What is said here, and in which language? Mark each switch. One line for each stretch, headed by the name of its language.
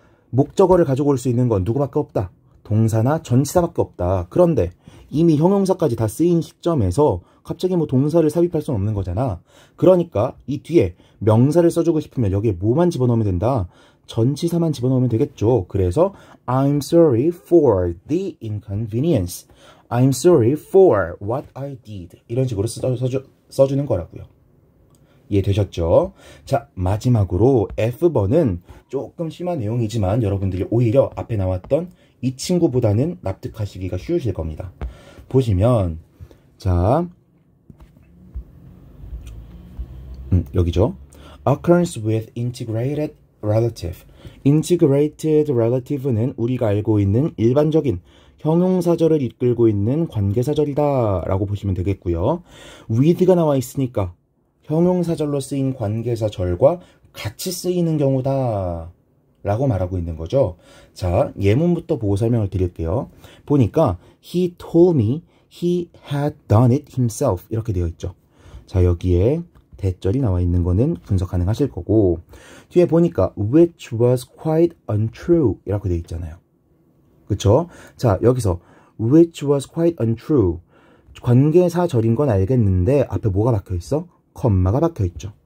Korean: 목적어를 가지고 올 수 있는 건 누구밖에 없다? 동사나 전치사밖에 없다. 그런데 이미 형용사까지 다 쓰인 시점에서 갑자기 뭐 동사를 삽입할 수는 없는 거잖아. 그러니까 이 뒤에 명사를 써주고 싶으면 여기에 뭐만 집어넣으면 된다? 전치사만 집어넣으면 되겠죠.
English: 그래서 I'm sorry for the inconvenience, I'm sorry for what I did,
Korean: 이런 식으로 써주는 거라고요. 이해되셨죠? 자, 마지막으로 F번은 조금 심한 내용이지만 여러분들이 오히려 앞에 나왔던 이 친구보다는 납득하시기가 쉬우실 겁니다. 보시면 자, 여기죠.
English: Occurrence with integrated relative.
Korean: integrated relative는 우리가 알고 있는 일반적인 형용사절을 이끌고 있는 관계사절이다 라고 보시면 되겠고요. with가 나와 있으니까 형용사절로 쓰인 관계사절과 같이 쓰이는 경우다 라고 말하고 있는 거죠. 자, 예문부터 보고 설명을 드릴게요.
English: 보니까 he told me he had done it himself
Korean: 이렇게 되어 있죠. 자, 여기에 대절이 나와 있는 거는 분석 가능하실 거고, 뒤에 보니까
English: which was quite untrue
Korean: 이렇게 되어 있잖아요. 그쵸? 자, 여기서
English: which was quite untrue,
Korean: 관계사절인 건 알겠는데 앞에 뭐가 박혀 있어? 컴마가 박혀 있죠.